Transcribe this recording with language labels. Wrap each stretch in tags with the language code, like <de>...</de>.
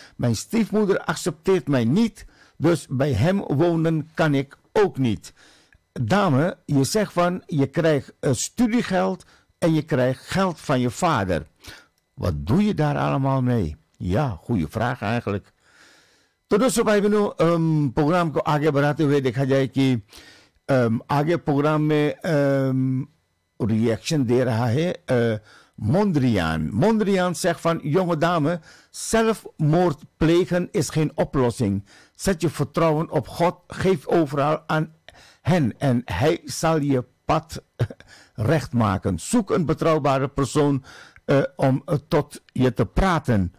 <nl>Mijn stiefmoeder accepteert mij niet, dus bij hem wonen kan ik ook niet. Dame, je zegt van je krijgt studiegeld en je krijgt geld van je vader. Wat doe je daar allemaal mee? Ja, goede vraag eigenlijk.</nl> <hi>तो दोस्तों भाई बहनों programme को आगे बढ़ाते हुए देखा जाए कि आगे प्रोग्राम में</hi> <nl>reaction deel hij</nl> <hi>Mondriaan.</hi> <nl>Mondriaan zegt van, jonge dame, zelfmoord plegen is geen oplossing. Zet je vertrouwen op God, geef overal aan hen en hij zal je pad recht maken. Zoek een betrouwbare persoon om tot je te praten.</nl>